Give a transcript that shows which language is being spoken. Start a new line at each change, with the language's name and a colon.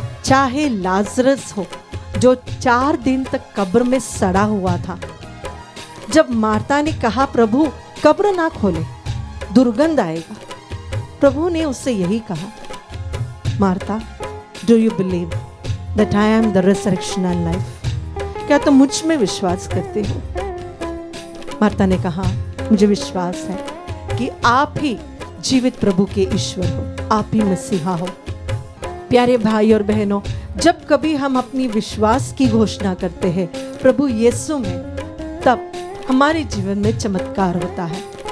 Hindi: चाहे लाजरस हो जो 4 दिन तक कब्र में सड़ा हुआ था, जब मार्ता ने कहा प्रभु कब्र ना खोले, दुर्गंध आएगा, प्रभु ने उससे यही कहा, Marta
English: Do you believe that I am the resurrection and life.
Hindi: क्या तुम मुझ में विश्वास करते हो? मार्था ने कहा, मुझे विश्वास है कि आप ही जीवित प्रभु के ईश्वर हो, आप ही मसीहा हो। प्यारे भाई और बहनों, जब कभी हम अपनी विश्वास की घोषणा करते हैं प्रभु यीशु में, तब हमारे जीवन में चमत्कार होता है।